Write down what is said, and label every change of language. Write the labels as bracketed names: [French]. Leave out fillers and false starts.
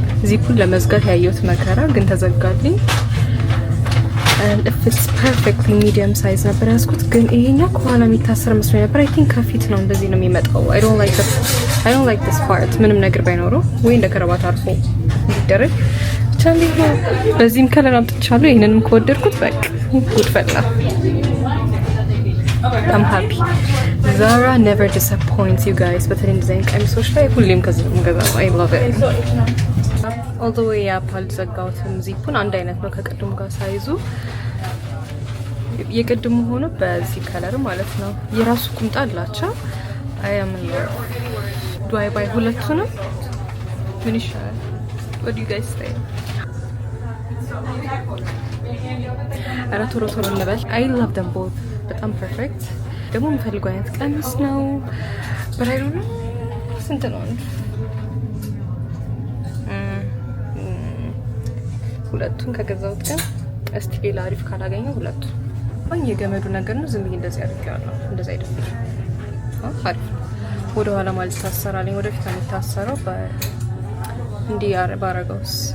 [Amharic] ዚፑን ለመዝጋት ያየሁት መከራ ግን ተዘጋልኝ። [English] and if it's perfectly medium size [Amharic] ነበር ያስኩት ግን ይሄኛው ከኋላ የሚታሰር መስሎኝ ነበር። [English] I think [Amharic] ከፊት ነው እንደዚህ ነው የሚመጣው። [English] I don't like this part [Amharic] ምንም ነገር ባይኖረው ወይ እንደ ከረባት አርፎ እንዲደረግ ብቻ እንዴት ነው። በዚህም ከለር አምጥቻለሁ። ይሄንንም ከወደድኩት በቃ ጉድ ፈላ። [English] I'm happy. Zara never disappoints you guys. [Amharic] በተለይ እንደዚህ አይነት ቀሚሶች ላይ ሁሌም ከዚህ ነው የምገዛው። [English] I love it. all the way up [Amharic] አልዘጋሁትም። ዚፑን አንድ አይነት ነው ከቅድሙ ጋር ሳይዙ የቅድሙ ሆኖ በዚህ ከለር ማለት ነው። የራሱ ቁምጣ አላቸው። [English] I am in love. do I buy [Amharic] ሁለቱንም? ምን ይሻላል? [English] what do you guys say? [Amharic] አረ ቶሎ እንበል። I love them both. በጣም ፐርፌክት ደግሞ የምፈልገው አይነት ቀሚስ ነው። [English] but I don't know [Amharic] ስንት ነው? ሁለቱን ከገዛሁት ግን እስቲ ሌላ አሪፍ ካላገኘው ሁለቱ የገመዱ ነገር ነው። ዝም ብዬ እንደዚህ አድርጌዋለሁ። እንደዚህ አይደለም። አሪፍ ወደ ኋላ ማለት ታሰራለኝ። ወደፊት የሚታሰረው እንዲህ ባረገውስ።